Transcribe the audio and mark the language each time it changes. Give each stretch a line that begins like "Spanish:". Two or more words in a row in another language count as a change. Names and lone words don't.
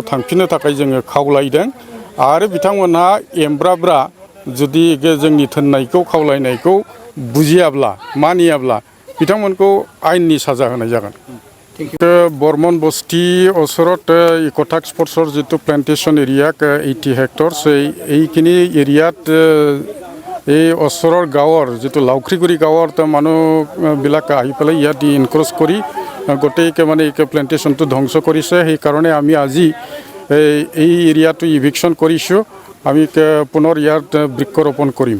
Bodo: थांफिननो थाखाय जोङो खावलायदों आरो बिथांमोनहा एमब्राब्रा जुदि जोंनि थिननायखौ खावलायनायखौ बुजियाब्ला मानियाब्ला बिथांमोनखौ आयेननि साजा होनाय जागोन
Assamese: বৰ্মন বস্তী ওচৰত इक'टास्क फर्सर जितु
English: plantation area 80 hectares
Assamese: এইখিনি এৰিয়াত এই ওচৰৰ গাঁৱৰ যিটো লাউখ্ৰীগুৰি গাঁৱৰ মানুহবিলাক আহি পেলাই ইয়াত ইনক্ৰ'চ কৰি গোটেই মানে প্লান্টেশ্যনটো ধ্বংস কৰিছে সেইকাৰণে আমি আজি এই এৰিয়াটো ইভিকশ্যন কৰিছোঁ আমি পুনৰ ইয়াত বৃক্ষৰোপণ কৰিম